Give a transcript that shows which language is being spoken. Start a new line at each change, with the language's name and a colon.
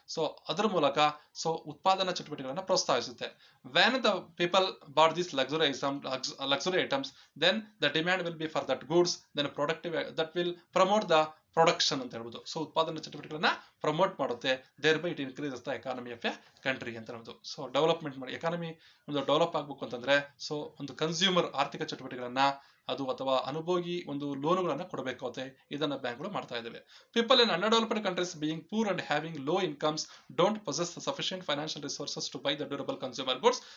Kannada: So ಅದರ ಮೂಲಕ ಉತ್ಪಾದನಾ ಚಟುವಟಿಕೆಗಳನ್ನು ಪ್ರೋತ್ಸಾಹಿಸುತ್ತೆ.
English: When the people bought these luxury items, then the demand will be for that goods, then that will promote the production
Kannada: ಅಂತ ಹೇಳ್ಬೋದು.
English: so
Kannada: ಉತ್ಪಾದನಾ ಚಟುವಟಿಕೆಗಳನ್ನ ಪ್ರಮೋಟ್ ಮಾಡುತ್ತೆ.
English: thereby it increases the economy of a country
Kannada: ಅಂತ ಹೇಳ್ಬೋದು. So development ಮಾಡಿ economy ಒಂದು develop ಆಗಬೇಕು ಅಂತಂದ್ರೆ ಒಂದು ಕನ್ಸ್ಯೂಮರ್ ಆರ್ಥಿಕ ಚಟುವಟಿಕೆಗಳನ್ನ ಅಥವಾ ಅನುಭೋಗಿ ಒಂದು ಲೋನುಗಳನ್ನ ಕೊಡಬೇಕು ಅಂತ ಇದನ್ನ ಬ್ಯಾಂಕ್ಗಳು ಮಾಡ್ತಾ ಇದ್ದಾವೆ.
English: People in underdeveloped countries being poor and having low incomes don't possess sufficient financial resources to buy the durable consumer goods.